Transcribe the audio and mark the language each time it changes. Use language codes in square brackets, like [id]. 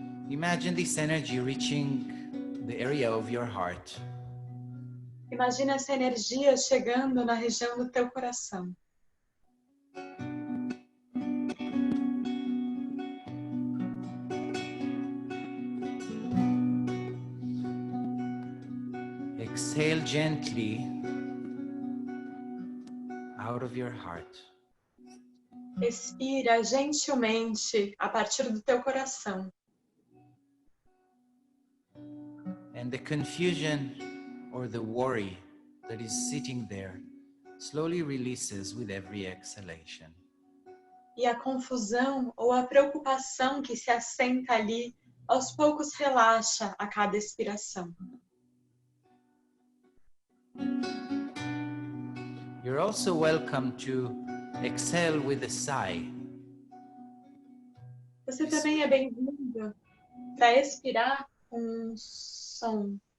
[en] Imagine this energy reaching the area of your heart. [pt] Imagina essa energia chegando na região do teu coração. [en] Exhale gently out of your heart. [pt] Expira gentilmente a partir do teu coração. [en] And the confusion or the worry that is sitting there slowly releases with every exhalation. [pt] E a confusão ou a preocupação que se assenta ali, aos poucos relaxa a cada expiração. [en] You're also welcome to exhale with a sigh. [pt] Você também é bem-vindo para expirar com um som.